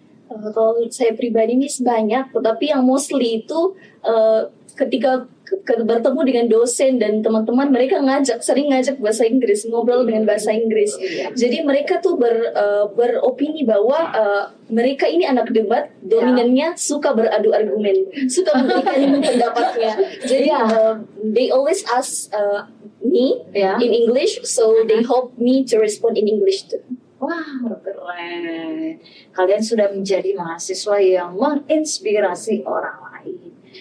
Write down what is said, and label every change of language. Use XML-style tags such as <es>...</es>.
<id>Kalau saya pribadi nih banyak, tetapi yang mostly itu ketika bertemu dengan dosen dan teman-teman, mereka sering ngajak bahasa Inggris, ngobrol dengan bahasa Inggris. Jadi mereka tuh beropini bahwa mereka ini anak debat, dominannya suka beradu argumen, suka memberikan pendapatnya.</id> <en>Jadi they always ask me in English, so they hope me to respond in English too.</en> <id>Wah, keren. Kalian sudah menjadi mahasiswa yang menginspirasi orang lain.</id>